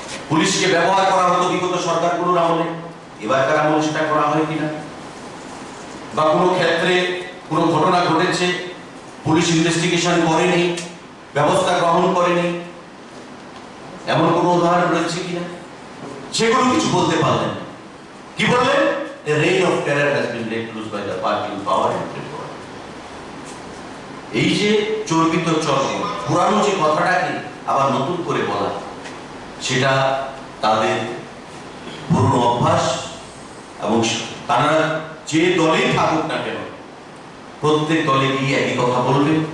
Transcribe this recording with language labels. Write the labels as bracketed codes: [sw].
[bn] পুলিশকে ব্যবহার করা হতো বিগত সরকারগুলোর আমলে, এবারকার আমলে সেটা করা হয় কিনা, বা কোনো ক্ষেত্রে কোনো ঘটনা ঘটেছে পুলিশ ইনভেস্টিগেশন করেনি, ব্যবস্থা গ্রহণ করেনি, এমন কোনো উদাহরণ রয়েছে কিনা, সেগুলো কিছু বলতে পারলেন। কি বললেন? [en] The reign of terror has been let loose by the party in power in Tripura. [bn] এই যে চর্বিত চর্ব, পুরানো যে কথাটাকে আবার নতুন করে বলা, সেটা তাদের পুরনো অভ্যাস। এবং তারা যে দলেই থাকুক না কেন, প্রত্যেক দলে গিয়ে একই কথা বলবে।